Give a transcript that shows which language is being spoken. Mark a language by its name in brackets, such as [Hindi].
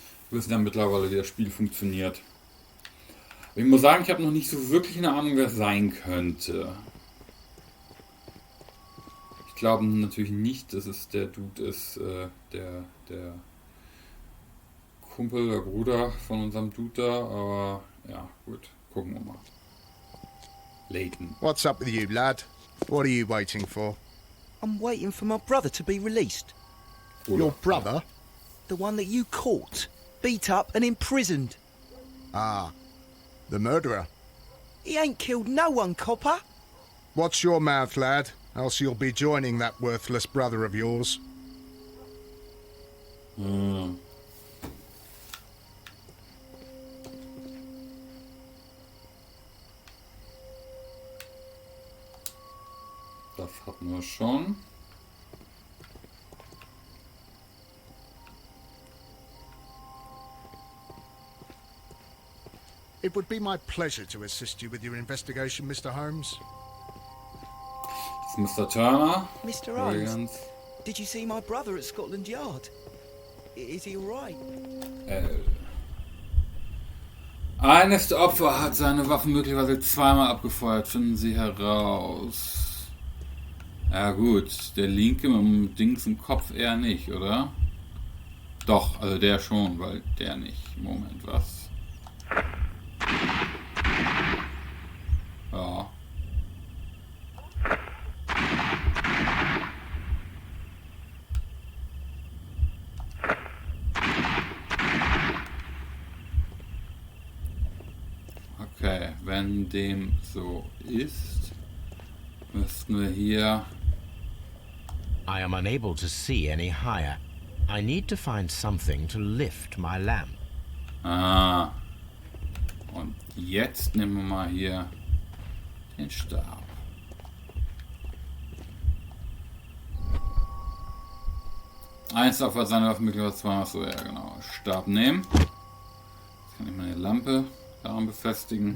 [German] Wir wissen ja mittlerweile, wie das Spiel funktioniert. Ich muss sagen, ich habe noch nicht so wirklich eine Ahnung, wer es sein könnte. Ich glaube natürlich nicht, dass es der Dude ist, der Kumpel, der Bruder von unserem Dude da, aber ja, gut, gucken wir mal. [English] Leighton. What's up with you, lad? What are you waiting for? I'm waiting for my brother to be released. Your brother? The one that you caught, beat up and imprisoned. Ah, the murderer. He ain't killed no one, copper. Watch your mouth, lad, else you'll be joining that worthless brother of yours. [German] Das hatten wir schon. [English] It would be my pleasure to assist you with your investigation, Mr. Holmes. [German] Das ist Mr. Turner. [English] Mr. Holmes, Wiggins. did you see my brother at Scotland Yard? Is he all right? [German] Eines der Opfer hat seine Waffen möglicherweise zweimal abgefeuert. Finden Sie heraus. Ja gut, der linke mit dem Dings im Kopf eher nicht, oder? Doch, also der schon, weil der nicht. Moment, was? Ja. Okay, wenn dem so ist, müssten wir hier... [English] I am unable to see any higher. I need to find something to lift my lamp. Ah. [German] Und jetzt nehmen wir mal hier den Stab. Eins auf seine Waffe möglicherweise zweimal so, ja genau. Stab nehmen. Jetzt kann ich meine Lampe daran befestigen.